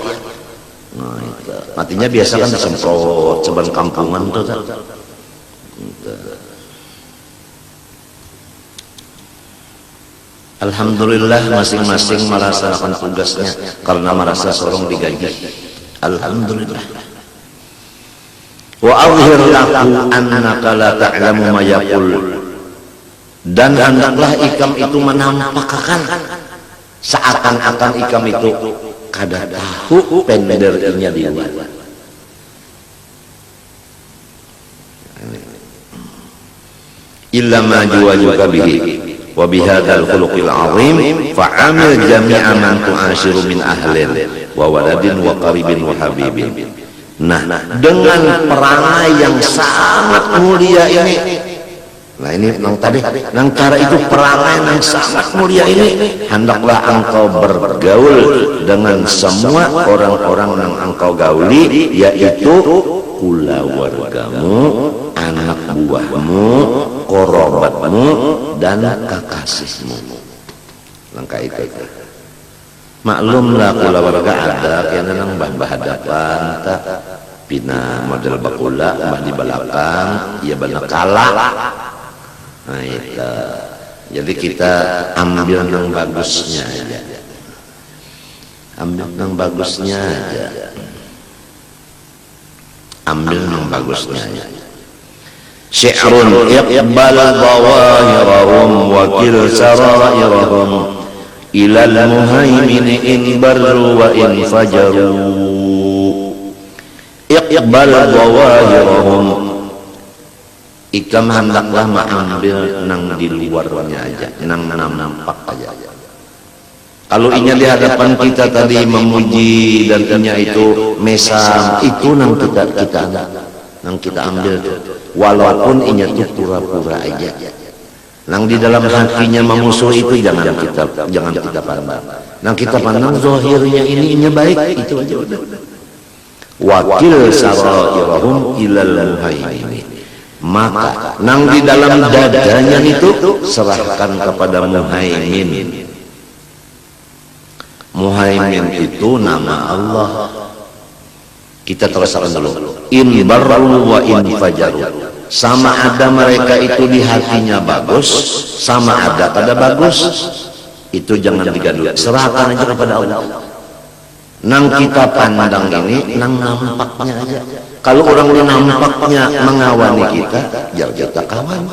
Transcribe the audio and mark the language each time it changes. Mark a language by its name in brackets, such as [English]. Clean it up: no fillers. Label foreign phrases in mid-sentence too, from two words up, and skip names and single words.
[Banjar] Nah itu artinya biasa kan disemprot saban kampungan tuh tak? Alhamdulillah masing-masing melaksanakan tugasnya karena merasa sorong digaji. Alhamdulillah. [Arabic] وأظهر له أنك لا تعلم ما يقول. [Banjar] Dan hendaklah ikam itu menampakkan seakan-akan ikam itu kada tahu pendernya dia. [Arabic] إلا ما يواجهك به وبهذا الخلق العظيم فعامل جميع من تعاشر من أهل وولد وقريب وحبيب. [Banjar] Nah, dengan perangai yang sangat mulia ini, nah ini nang tadi, nang cara itu perangai yang sangat mulia ini, hendaklah engkau bergaul dengan semua orang-orang yang engkau gauli, yaitu keluargamu, anak buahmu, korobatmu, dan kekasihmu. Langkah itu. Maklumlah keluarga ada kena nang hadapan tak pina model bakula mbah di belakang ya benar kalah. Nah itu. Jadi kita ambil yang bagusnya aja. Ambil yang bagusnya aja. Ambil yang bagusnya aja. [Arabic] شعر اقبل ظواهرهم وكل سرائرهم إلى المهيمن إن بروا وإن فجروا. اقبل ظواهرهم, [Banjar] ikam hendaklah mengambil nang di luarnya aja, nang nampak aja. Kalau inya di hadapan kita tadi memuji dan inya itu mesam, itu nang kita ambil tuh. Walaupun inya itu pura-pura aja. Nang di dalam hatinya memusuh itu jangan kita pandang. Nang kita pandang zahirnya ini inya baik, itu aja udah. [Arabic] وكل سرائرهم إلى المهيمن, [Banjar] maka nang di dalam dadanya itu serahkan kepada muhaimin. Muhaimin itu nama Allah. Kita teruskan dulu. [Arabic] إن بروا وإن فجروا. [Banjar] Sama ada mereka itu di hatinya bagus, sama ada kada bagus, itu jangan digaduh. Serahkan aja kepada Allah. Nang kita pandang ini, nang nampaknya aja. Kalau orang nampaknya mengawani kita, ya kita kawan.